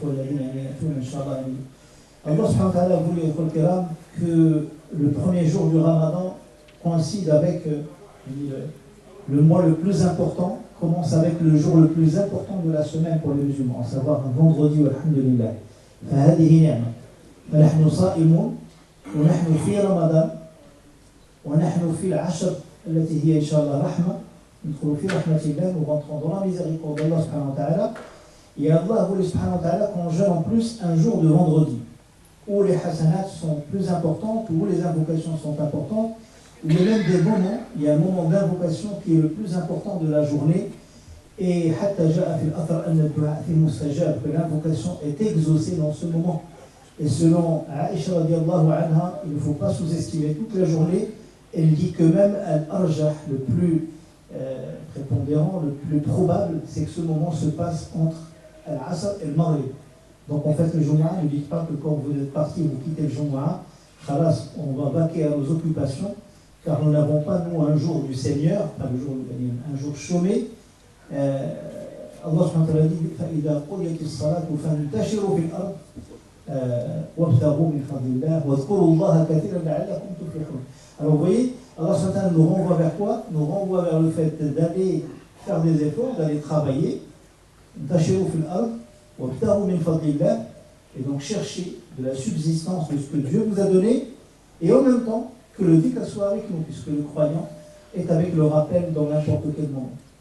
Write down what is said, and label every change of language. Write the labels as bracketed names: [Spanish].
[French] Allah subhanahu wa ta'ala a voulu que le premier jour du Ramadan coïncide avec le mois le plus important, commence avec le jour le plus important de la semaine pour les musulmans, à savoir un vendredi, alhamdulillah. [Arabic] فهذه نعمة فنحن صائمون ونحن في رمضان ونحن في العشر التي هي إن شاء الله رحمة ندخل في رحمة الله, [French] nous rentrons dans la miséricorde d'Allah subhanahu wa ta'ala. Et Allah a voulu subhanahu wa ta'ala qu'on jeûne en plus un jour de vendredi où les hasanats sont plus importantes, où les invocations sont importantes, où il y a même des moments, il y a un moment d'invocation qui est le plus important de la journée. Et que l'invocation est exaucée dans ce moment. Et selon Aïcha radiallahu anha, il ne faut pas sous-estimer toute la journée. Elle dit que même al-arjah, le plus prépondérant, le plus probable, c'est que ce moment se passe entre al-asr et le maghrib. Donc en fait le Jumu'ah, ne dites pas que quand vous êtes parti, vous quittez le Jumu'ah, khalas, on va vaquer à nos occupations, car nous n'avons pas, nous, un jour du Seigneur, pas le jour, un jour chômé. Allah subhanahu wa ta'ala dit [Arabic] فَإِذَا قُضِيَتِ الصَّلَاةُ فَانْتَشِرُوا فِي الْأَرْضِ وَابْتَغُوا مِنْ فَضْلِ اللَّهِ وَاذْكُرُوا اللَّهَ كَثِيرًا لَعَلَّكُمْ تُفْلِحُونَ. [French] Alors vous voyez, Allah subhanahu wa ta'ala nous renvoie vers quoi? Nous renvoie vers le fait d'aller faire des efforts, d'aller travailler, [Arabic] انتشروا في الأرض وابتغوا من فضل الله, [French] et donc chercher de la subsistance de ce que Dieu vous a donné, et en même temps que le dhikr soit avec nous, puisque le croyant est avec le rappel dans n'importe quel moment.